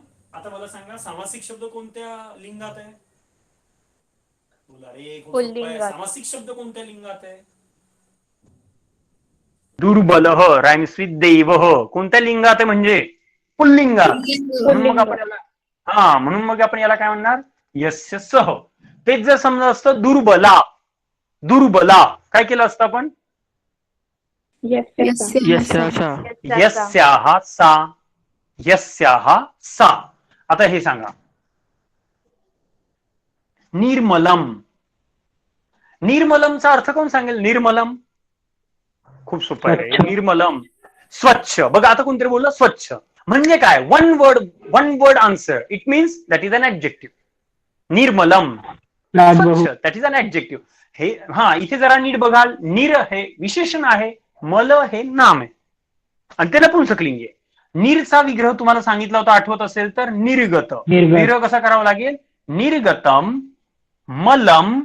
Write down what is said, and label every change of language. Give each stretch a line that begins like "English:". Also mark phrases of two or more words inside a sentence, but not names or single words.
Marathi: आता मला सांगा, सामासिक शब्द कोणत्या लिंगात आहे? तुला रे सामासिक शब्द कोणत्या लिंगात आहे?
English: durbal rhymes with dev.
Marathi: कोणत्या लिंगात आहे? म्हणजे पुल्लिंगात. म्हणून मग आपण याला काय म्हणणार?
Sanskrit: यस्य सह.
Marathi: तेच जर समजा असतं दुर्बला, दुर्बला काय केलं असतं आपण?
Sanskrit: यस्याहा सा, यस्याहा सा.
Marathi: आता हे सांगा, निर्मलम. निर्मलमचा अर्थ कोण सांगेल? निर्मलम खूप सोपं आहे. निर्मलम स्वच्छ. बघा, आता कोणतरी बोललं स्वच्छ म्हणजे काय?
English: one word answer. it means that is an adjective.
Sanskrit: निर्मलम स्वच्छ,
English: that is an adjective.
Marathi: हे हा, इथे जरा नीट बघाल. निर हे विशेषण आहे, मल हे नाम आहे आणि ते नपुंसकलिंगी आहे. नीरचा विग्रह तुम्हाला सांगितला होता, आठवत असेल तर निर्गत. विग्रह कसा करावा लागेल?
Sanskrit: निर्गतम मलम.